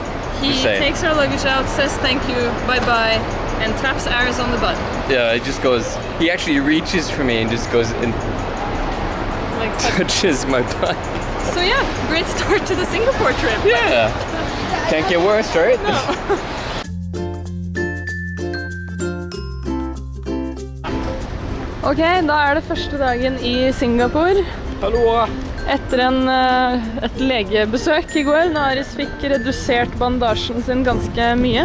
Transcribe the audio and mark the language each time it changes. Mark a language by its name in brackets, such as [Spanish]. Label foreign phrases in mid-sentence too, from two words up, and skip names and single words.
[English] He takes our luggage out, says thank you, bye-bye, and taps Aris on the butt. Yeah, it just goes, he actually reaches for me and just goes and like touches my butt. So yeah, great start to the Singapore trip. Yeah, can't get worse, right? No. [Norwegian] Ok, da det første dagen I Singapore. Hallo! Etter et legebesøk I går, når Aris fikk redusert bandasjen sin ganske mye.